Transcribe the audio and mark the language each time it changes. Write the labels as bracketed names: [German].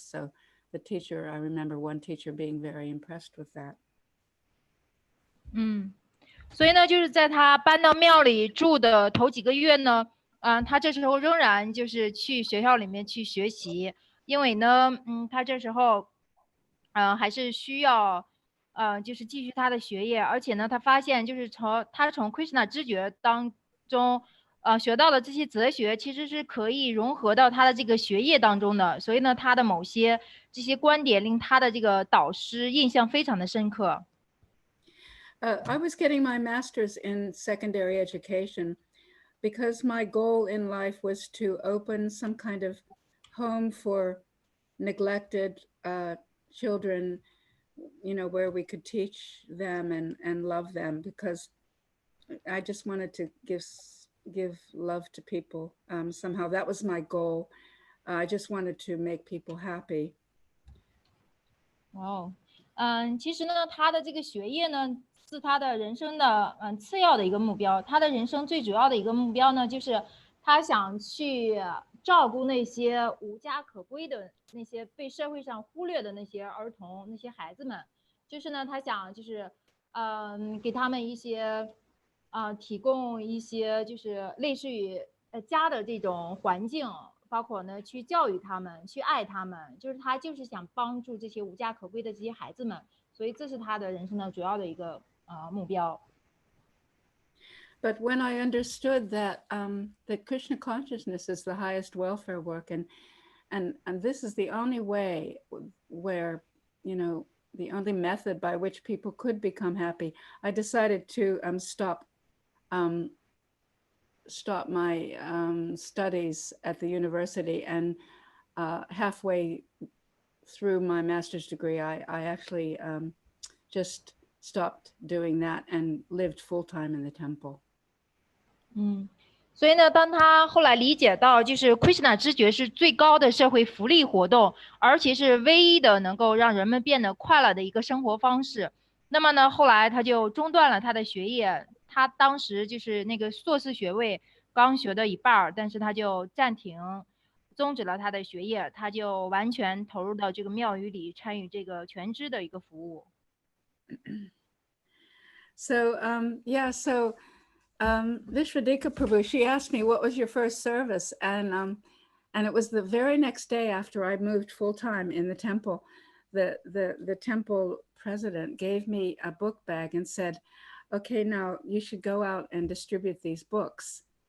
[English] So I remember one teacher being very impressed with that. [Chinese] 所以呢，就是在他搬到庙里住的头几个月呢，他这时候仍然就是去学校里面去学习，因为呢，他这时候还是需要就是继续他的学业，而且呢，他发现就是从 Krishna 知觉当中学到的这些哲学，其实是可以融合到他的这个学业当中的，所以呢，他的某些这些观点令他的这个导师印象非常的深刻。 [English] I was getting my master's in secondary education because my goal in life was to open some kind of home for neglected children, where we could teach them and love them, because I just wanted to give love to people. Somehow that was my goal. I just wanted to make people happy. [Chinese] 其实呢，他的这个学业呢，是他的人生的次要的一个目标。他的人生最主要的一个目标呢，就是他想去照顾那些无家可归的那些被社会上忽略的那些儿童、那些孩子们。就是呢，他想就是给他们一些提供一些就是类似于家的这种环境，包括呢去教育他们，去爱他们，就是他就是想帮助这些无家可归的这些孩子们，所以这是他的人生的主要的一个目标。 [English] But when I understood that that Krishna consciousness is the highest welfare work, and this is the only way where, you know, the only method by which people could become happy, I decided to stop my studies at the university, and halfway through my master's degree, I actually just stopped doing that and lived full-time in the temple. [Chinese] 所以呢，当他后来理解到，就是 Krishna 知觉是最高的社会福利活动，而且是唯一的能够让人们变得快乐的一个生活方式。那么呢，后来他就中断了他的学业。他当时就是那个硕士学位刚学的一半，但是他就暂停，终止了他的学业，他就完全投入到这个庙宇里，参与这个全知的一个服务。 [English] So yeah, so Vishwadika Prabhu, she asked me, what was your first service? And it was the very next day after I moved full-time in the temple. The temple president gave me a book bag and said, okay, now you should go out and distribute these books.